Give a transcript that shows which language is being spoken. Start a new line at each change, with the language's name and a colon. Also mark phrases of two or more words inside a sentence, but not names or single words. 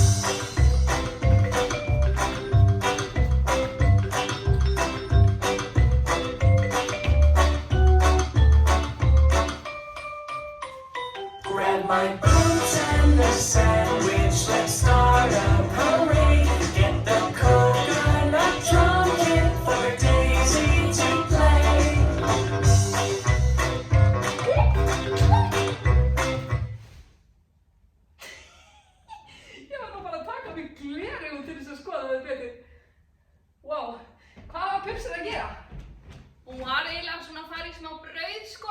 English: Grab my boots and the sandwich, let's start a parade. Get the coconut drum kit for Daisy to play.
Icelandic: Ég var nú bara að taka mig gleraugu til þess að skoða þau betur. Wow, hvað var pulsur að gera? Hún var eiginlega svona að fara í smá brauð, sko.